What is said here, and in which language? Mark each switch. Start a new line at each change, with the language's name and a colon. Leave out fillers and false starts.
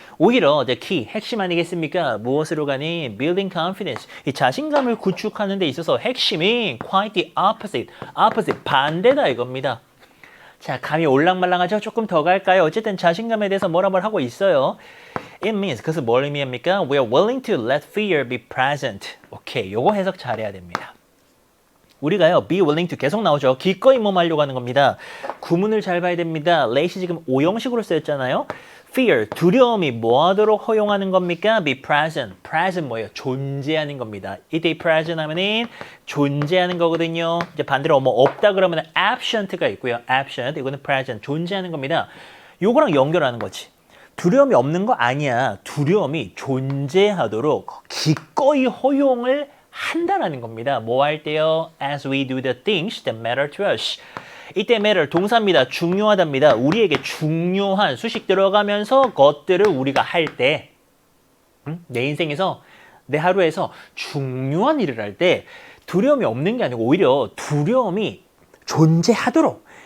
Korean: 오히려 핵심 아니겠습니까? 무엇으로 가니?
English: Building confidence.
Korean: 이 자신감을 구축하는 데 있어서 핵심이
English: quite the opposite,
Korean: 반대다 이겁니다. 자, 감이 올랑말랑하죠? 조금 더 갈까요? 어쨌든 자신감에 대해서 뭐라고 하고 있어요.
English: It means,
Korean: 그것은 뭘 의미합니까?
English: We are willing to let fear be present.
Korean: 오케이, 요거 해석 잘해야 됩니다. 우리가요, be willing to 계속 나오죠. 기꺼이 하려고 하는 겁니다. 구문을 잘 봐야 됩니다. lat이 지금 오형식으로 쓰였잖아요. fear, 두려움이 뭐 하도록 허용하는 겁니까? be present. present 뭐예요? 존재하는 겁니다. 이때 present 하면은 존재하는 거거든요. 이제 반대로 뭐 없다 그러면 absent가 있고요. absent, 이거는 present, 존재하는 겁니다. 요거랑 연결하는 거지. 두려움이 없는 거 아니야. 두려움이 존재하도록 기꺼이 허용을 한다라는 겁니다. 뭐 할 때요?
English: As we do the things that matter to us.
Korean: 이때 matter 동사입니다. 중요하답니다. 우리에게 중요한 수식 들어가면서 것들을 우리가 할 때, 내 인생에서, 내 하루에서 중요한 일을 할 때 두려움이 없는 게 아니고 오히려 두려움이 존재하도록